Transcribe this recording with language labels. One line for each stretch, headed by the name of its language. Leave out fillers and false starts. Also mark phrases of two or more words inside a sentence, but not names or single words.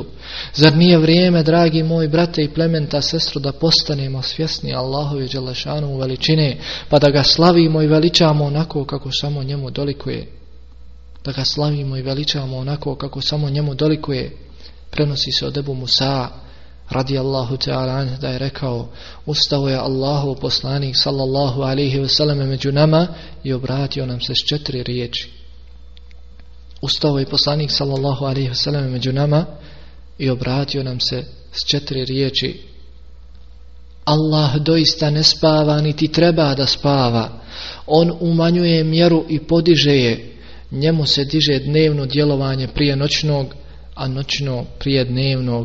Bosnian: Zar nije vrijeme, dragi moji brate i plementa sestro, da postanemo svjesni Allahove dželešanu veličine, pa da ga slavimo i veličamo onako kako samo njemu dolikuje? da ga slavimo i veličamo onako kako samo njemu dolikuje. Prenosi se od Ebu Musa
Arabic: رضي الله تعالى عنه
Bosnian: da je rekao: ustao je Allahov poslanik
Arabic: صلى الله عليه وسلم
Bosnian: među nama i obratio nam se s 4 riječi. Ustao je poslanik
Arabic: صلى الله عليه وسلم
Bosnian: među nama i obratio nam se s 4 riječi: Allah doista ne spava niti treba da spava. On umanjuje mjeru i podiže je. Njemu se diže dnevno djelovanje prije noćnog, a noćno prije dnevnog.